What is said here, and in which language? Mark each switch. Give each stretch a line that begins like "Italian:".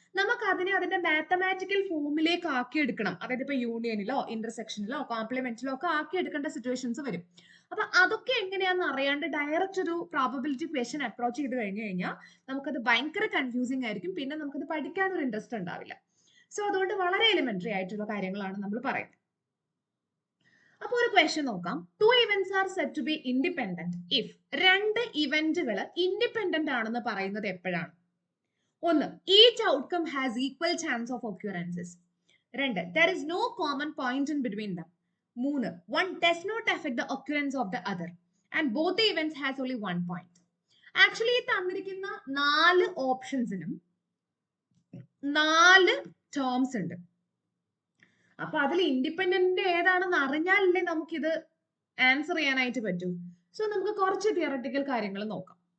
Malayalam: നമുക്ക് അതിന്റെ മാത്തമാറ്റിക്കൽ ഫോമിലേക്ക് ആക്കി എടുക്കണം. അതായത് ഇപ്പൊ യൂണിയനിലോ ഇന്റർസെക്ഷനിലോ കോംപ്ലിമെന്റിലോ ഒക്കെ ആക്കി എടുക്കേണ്ട സിറ്റുവേഷൻസ് വരും. അപ്പൊ അതൊക്കെ എങ്ങനെയാണെന്ന് അറിയാണ്ട് ഡയറക്റ്റ് ഒരു പ്രോബബിലിറ്റി ക്വസ്റ്റ്യൻ അപ്രോച്ച് ചെയ്ത് കഴിഞ്ഞു കഴിഞ്ഞാൽ നമുക്കത് ഭയങ്കര കൺഫ്യൂസിങ് ആയിരിക്കും. പിന്നെ നമുക്കത് പഠിക്കാൻ ഒരു ഇൻട്രസ്റ്റ് ഉണ്ടാവില്ല. സോ അതുകൊണ്ട് വളരെ എലിമെന്ററി ആയിട്ടുള്ള കാര്യങ്ങളാണ് നമ്മൾ പറയുന്നത്. അപ്പൊ ഒരു ക്വസ്റ്റ്യൻ നോക്കാം.
English: 2 events are said to be independent if
Malayalam: രണ്ട് ഇവന്റുകൾ ഇൻഡിപെൻഡന്റ് ആണെന്ന് പറയുന്നത് എപ്പോഴാണ്? ഒന്ന്,
English: each outcome has equal chance of occurrences.
Malayalam: രണ്ട്,
English: there is no common point in between them.
Malayalam: മൂന്ന്,
English: one does not affect the occurrence of the other and both the events has only one point.
Malayalam: Actually ഈ തന്നിരിക്കുന്ന 4 ഓപ്ഷൻസിനും 4 terms ഉണ്ട്. അപ്പൊ അതിൽ independent ഏതാണെന്ന് അറിഞ്ഞാലല്ലേ നമുക്കിത് answer ചെയ്യാനായിട്ട് പറ്റൂ. സോ നമുക്ക് കുറച്ച് തിയറട്ടിക്കൽ കാര്യങ്ങൾ നോക്കാം.